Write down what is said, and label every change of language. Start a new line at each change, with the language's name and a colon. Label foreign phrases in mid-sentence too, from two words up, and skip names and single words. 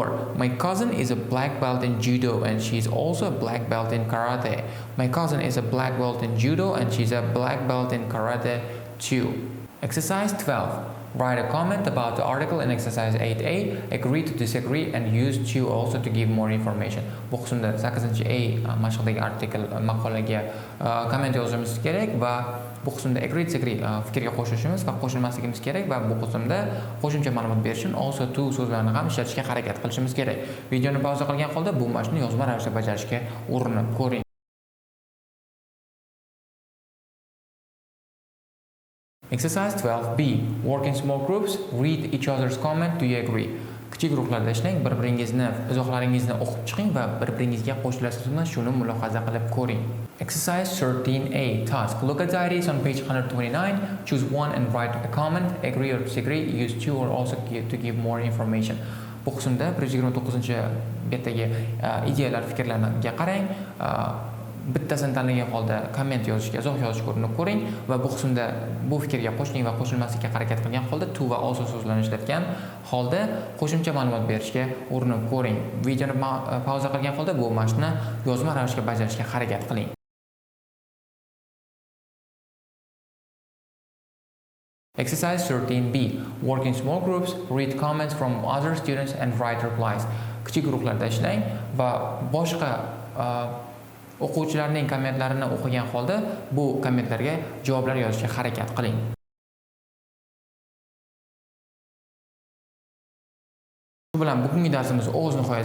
English: My cousin is a black belt in judo and she's also a black belt in karate. My cousin is a black belt in judo and she's a black belt in karate too. Exercise 12. Write a comment about the article in exercise 8A. Agree to disagree and use to also to give more information.
Uzbek: Bu qismda 8A mashqdagi artikel maqolaga komment yozishimiz kerak va bu qismda
English: agree disagree
Uzbek: fikrga qo'shishimiz va qo'shilmasligimiz kerak va bu qismda qo'shimcha ma'lumot berish uchun
English: also to
Uzbek: so'zlarini ham ishlatishga harakat qilishimiz kerak. Videoni pauza qilgan holda bu mashqni yozma ravishda bajarishga urinib ko'ring.
English: Exercise 12B. Work in small groups. Read each other's comment. Do you agree?
Uzbek: Kichik guruhlarda ishlang, bir-biringizni izohlaringizni o'qib chiqing va bir-biringizga qo'shilasiz bilan shuni mulohaza qilib ko'ring.
English: Exercise 13A. Task. Look at diaries on page 129. Choose one and write a comment. Agree or disagree. Use to or also to give more information.
Uzbek: Bu qismda 129-betdagi ideyalar, fikrlarga qarang. Bittasini tanlagan holda komment yozishga, izoh yozishga urinib ko'ring va bu qismda bu fikrga qo'shing va qo'shilmaslikka harakat qilgan holda to va also so'zlarni ishlatgan holda qo'shimcha ma'lumot berishga urinib ko'ring. Videoni pauza qilgan holda bu mashqni yozma ravishda bajarishga harakat qiling.
English: Exercise 13B. Work in small groups. Read comments from other students and write replies.
Uzbek: Kichik guruhlarda ishlang va boshqa o'quvchilarning kommentlarini o'qigan holda bu kommentlarga javoblar yozishga harakat qiling. Shu bilan bugungi darsimiz o'z nihoyasiga yetdi.